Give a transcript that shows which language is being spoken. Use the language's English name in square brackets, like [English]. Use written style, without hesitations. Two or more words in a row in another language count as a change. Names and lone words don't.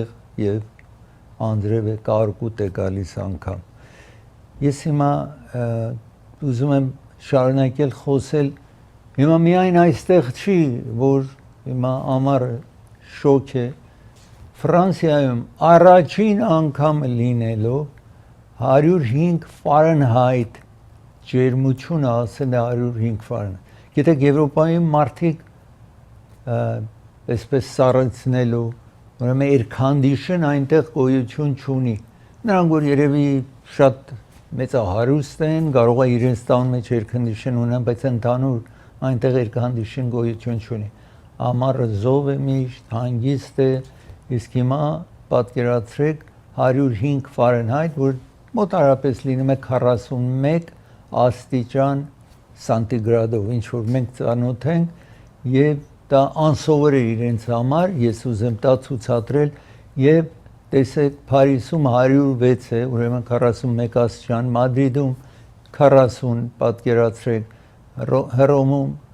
[Armenian] եւ անձրև է, կարկուտ է գալիս անգամ։ Ես հիմա ուզում եմ շարունակել խոսել, հիմա միայն այստեղ չի, որ հիմա ամառը շոկ է, Ֆրանսիայում առաջին անգամ լինելով 105 Ֆարենհայթ ջերմությունը ասել է 105 Ֆարենհայթ։ Գիտեք Եվրոպայում մարդիկ այսպես սառեցնելու, ուրեմն [English] air condition [Armenian] այնտեղ գոյություն չունի։ Նրանք որ երևի շատ մեծահարուստ են, կարող է իրենց տան մեջ [English] air condition [Armenian] ունեն, բայց ընդհանուր այնտեղ [English] air condition [Armenian] գոյություն չունի։ Ամառը զով է միշտ, հանգիստ է, իսկ հիմա պատկերացրեք 105 Ֆարենհայթ, որ մոտարապես լինում է 41 աստիճան սանտիգրադով, ինչ որ մենք ծանոթ ենք, եւ դա անսովոր է իրենց համար, ես ուզեմ դա ցուցադրել, եւ տեսեք Փարիզում 106 է, ուրեմն 41 աստիճան, Մադրիդում 40, պատկերացրեք, Հռոմում